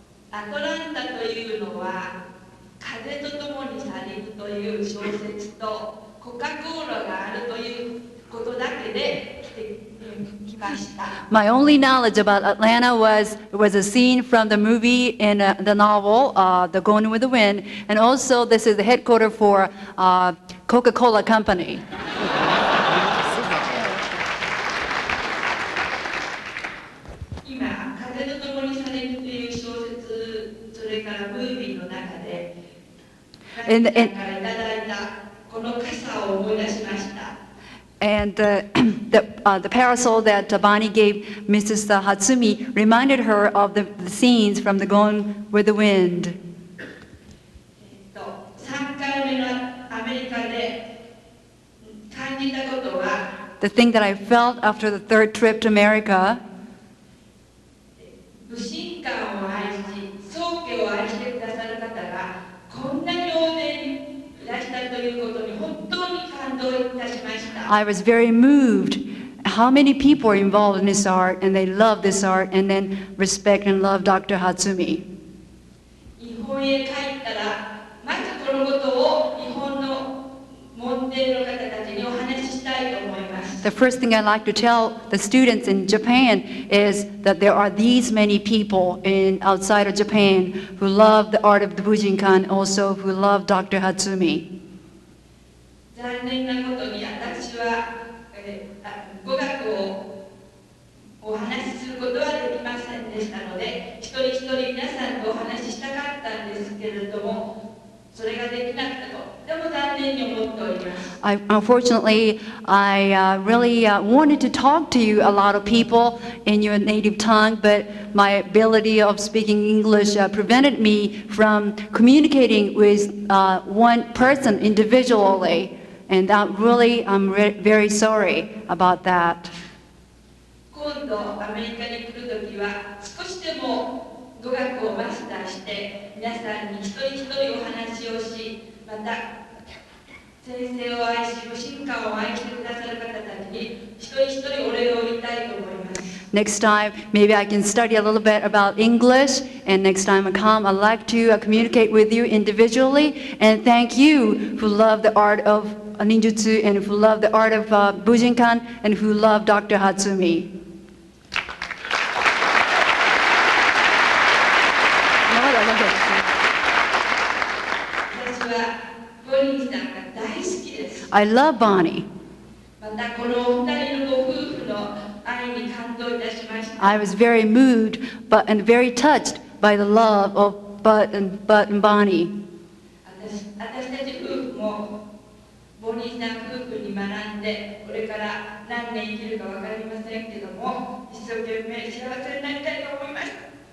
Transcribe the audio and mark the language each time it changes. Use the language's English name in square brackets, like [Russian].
[Japanese] アトランタというのは風と共に去りぬという小説とコカ・コーラがあるということだけで来ました。 [English] My only knowledge about Atlanta was a scene from the movie in the novel, The Going with the Wind, and also this is the headquarters for Coca-Cola Company. [Japanese] 今、風と共に去りぬという小説、それからムービーの中で、神様からいただいたこの傘を思い出しました。 [English] And the parasol that Bonnie gave Mrs. Hatsumi reminded her of the scenes from The Going with the Wind. [Japanese] 3回目のアメリカで感じたことは、 [English] The thing that I felt after the third trip to America, [Japanese] 武神館を愛し、宗家を愛してくださる方がこんなに大勢にいらしたということに本当に感動いたしました。 [English] I was very moved. How many people are involved in this art, and they love this art, and then respect and love Dr. Hatsumi. [Japanese] 日本へ帰ったら、まずこのことを日本の門弟の方たちにお話ししたいと思います。 [English] The first thing I'd like to tell the students in Japan is that there are these many people outside of Japan who love the art of the Bujinkan, also who love Dr. Hatsumi. [Japanese] 残念なことに私は、語学をお話しすることはできませんでしたので、一人一人皆さんとお話ししたかったんですけれども、それができなくてとても残念に思っております。 [English] Unfortunately, I really wanted to talk to you, a lot of people, in your native tongue, but my ability of speaking English prevented me from communicating with one person individually. And that really, I'm very sorry about that. [Japanese] 今度アメリカに来るときは少しでも語学をマスターして皆さんに一人一人お話をし、また先生を愛し、武神館を愛してくださる方たちに一人一人お礼を言いたいと思います。 [English] Next time, maybe I can study a little bit about English, and next time I come, I'd like to communicate with you individually, and thank you who love the art of ninjutsu, and who love the art of Bujinkan, and who love Dr. Hatsumi. [Japanese] 私はボニーさんが大好きです。 [English] I love Bonnie. [Japanese] またこのお二人のご夫婦の愛に感動いたしました。 [English] I was very moved and very touched by the love of Bud and Bonnie. [Japanese] 私たち夫婦もボニーさん夫婦に学んで、これから何年生きるか分かりませんけども、一生懸命幸せになりたいと思いました。